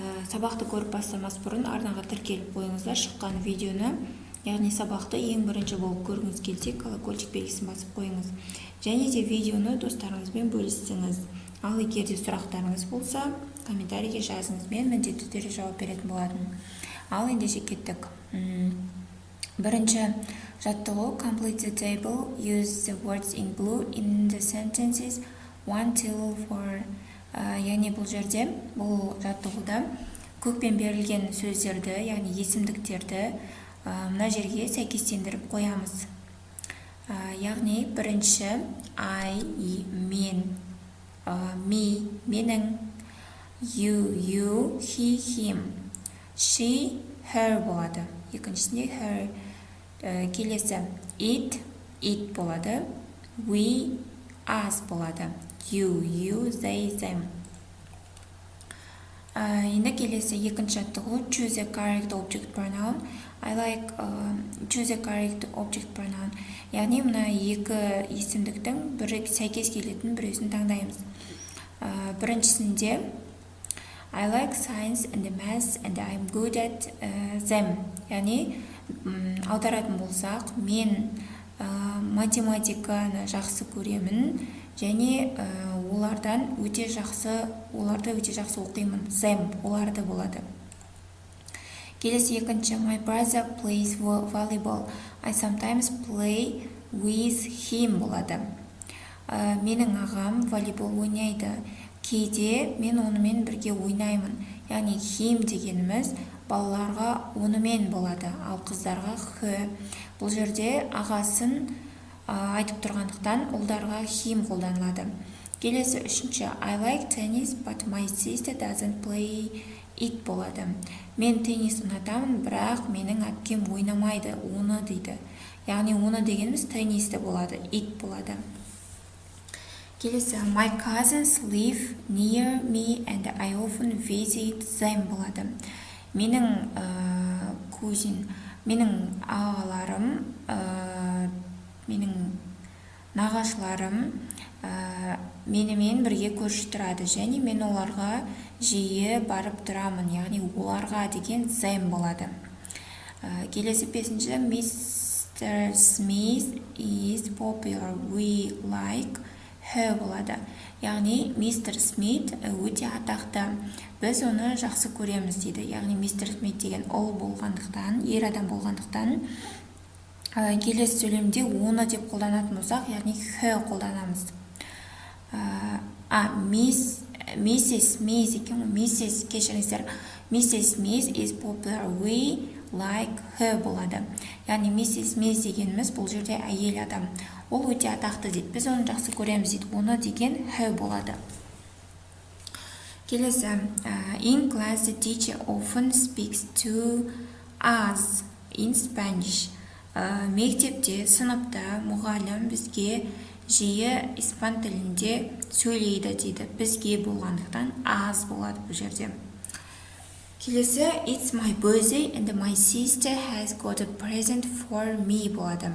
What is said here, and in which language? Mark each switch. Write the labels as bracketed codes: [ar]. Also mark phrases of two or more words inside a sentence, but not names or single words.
[kk] сабақты көріп бастамас бұрын арнаға тіркеліп қойыңыздар, шыққан видеоны, яғни сабақты ең бірінші болып көргіңіз келсе, колокольчик белгісін басып қойыңыз. Және де видеоны достарыңызбен бөліссеңіз. Ал егер де сұрақтарыңыз болса, комментарийге жазыңыз, мен міндетті түрде жауап беретін болатын. Ал ендеше кеттік. Бірінші жаттығу: [en] complete the table, use the words in blue in the sentences 1 till 4. [kk] Яғни бұл жерде, бұл жаттығуда көкпен берілген сөздерді, яғни есімдіктерді мына жерге сәйкестендіріп қоямыз. Яғни бірінші I, мен, me, менің, [en] you, he, him, she, her болады. [kk] Екіншісінде her. Келесі it болады, [en] we, us болады, you, they, them. [kk] Енді келесі екінші жаттығу: [en] choose a correct object pronoun. I like choose a correct object pronoun. [kk] Яғни мына екі есімдіктің бірі сәйкес келетін біреусін таңдаймыз. [en] Біріншісінде I like science and math and I'm good at them. [kk] Яғни аударатын болсақ, мен математиканы жақсы көремін және оларды өте жақсы оқимын. Them, оларды болады. Келесі екінші [en] my brother plays volleyball. I sometimes play with him болады. [kk] Менің ағам волейбол ойнайды. Кейде мен онымен бірге ойнаймын. Яғни him дегеніміз балаларға онымен болады, ал қыздарға he. Бұл жерде ағасын айтып тұрғандықтан ұлдарға him қолданылады. Келесі үшінші [en] I like tennis but my sister doesn't play it болады. [kk] Мен теннис ұнатамын, бірақ менің әпкем ойнамайды, оны дейді. Яғни оны дегеніміз теннисті болады, it болады. [en] Келесі my cousins live near me and I often visit them болады. [kk] Менің ағаларым, менің нағашыларым менімен бірге көрші тұрады және мен оларға жиі барып тұрамын, яғни оларға деген them болады. Келесі бесінші Mr. [en] Smith is popular, we like her болады. [kk] Яғни Mr. Smith өте атақты, біз оны жақсы көреміз дейді. Яғни Mr. Smith деген ол болғандықтан, ер адам болғандықтан, келесі сөйлемде оны деп қолданатын болсақ, яғни her қолданамыз. Mrs. Smith екен, Mrs. кешіріңіздер, [en] Mrs. Smith is popular, we like her болады. [kk] Яғни Mrs. Smith дегеніміз бұл жерде әйел адам. Ол өте атақты дейді, біз оны жақсы көреміз дейді. Оны деген her болады. Келесі [en] in class the teacher often speaks to us in Spanish. [kk] Мектепте, сыныпта мұғалім бізге жиі испан тілінде сөйлейді дейді. Бізге болғандықтан аз болады бұл жерде. [en] Келесі it's my birthday and my sister has got a present for me болады.